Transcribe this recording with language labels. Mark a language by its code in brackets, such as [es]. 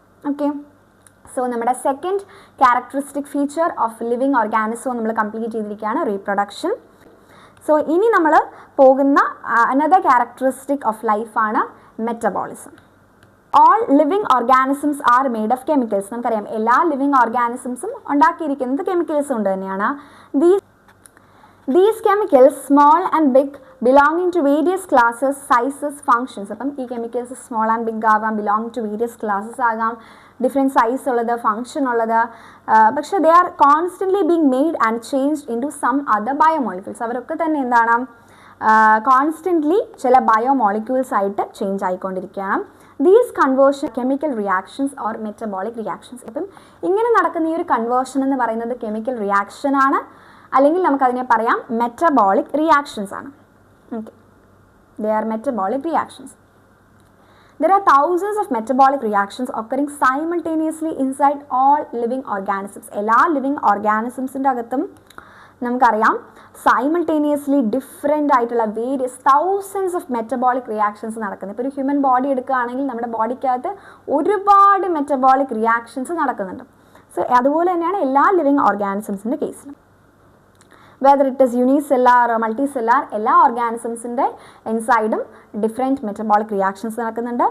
[ml] Okay, so നമ്മുടെ second characteristic feature of living organism നമ്മൾ complete ചെയ്തിരിക്കുകയാണ്, റീപ്രൊഡക്ഷൻ. സോ ഇനി നമ്മൾ പോകുന്ന അനദർ ക്യാരക്ടറിസ്റ്റിക് ഓഫ് ലൈഫാണ് metabolism. [en] All living organisms are made of chemicals. [ml] നമുക്കറിയാം എല്ലാ ലിവിങ് ഓർഗാനിസംസും ഉണ്ടാക്കിയിരിക്കുന്നത് കെമിക്കൽസ് കൊണ്ട് തന്നെയാണ്. [en] These chemicals, small and big, belonging to various classes, sizes, functions. അപ്പം ഈ chemicals small and big ആവാം, belong to various classes ആകാം, different size [ml] ഉള്ളത്, ഫങ്ഷൻ ഉള്ളത്, പക്ഷേ [en] They are constantly being made and changed into some other biomolecules. [ml] അവരൊക്കെ തന്നെ എന്താണ് കോൺസ്റ്റൻ്റ്ലി ചില ബയോമോളിക്യൂൾസ് ആയിട്ട് ചേഞ്ച് ആയിക്കൊണ്ടിരിക്കുകയാണ്. [en] These conversion chemical reactions or metabolic reactions. [ml] അപ്പം ഇങ്ങനെ നടക്കുന്ന ഈ ഒരു കൺവേർഷൻ എന്ന് പറയുന്നത് കെമിക്കൽ റിയാക്ഷൻ ആണ്, അല്ലെങ്കിൽ നമുക്കതിനെ പറയാം മെറ്റബോളിക് റിയാക്ഷൻസ് ആണ്. [en] Okay, they are metabolic reactions. There are thousands of metabolic reactions occurring simultaneously inside all living organisms. [ml] എല്ലാ ലിവിങ് ഓർഗാനിസംസിൻ്റെ അകത്തും നമുക്കറിയാം സൈമൾട്ടേനിയസ്ലി ഡിഫറെൻ്റ് ആയിട്ടുള്ള various thousands of metabolic reactions നടക്കുന്നത്. ഇപ്പോൾ ഒരു ഹ്യൂമൻ ബോഡി എടുക്കുകയാണെങ്കിൽ നമ്മുടെ ബോഡിക്കകത്ത് ഒരുപാട് മെറ്റബോളിക് റിയാക്ഷൻസ് നടക്കുന്നുണ്ട്. സോ അതുപോലെ തന്നെയാണ് എല്ലാ ലിവിങ് ഓർഗാനിസംസിൻ്റെ കേസിലും. [en] whether it is unicellular multicellular, [ml] എല്ലാ ഓർഗാനിസംസിൻ്റെ ഇൻസൈഡും ഡിഫറെൻറ്റ് മെറ്റബോളിക് റിയാക്ഷൻസ് നടക്കുന്നുണ്ട്.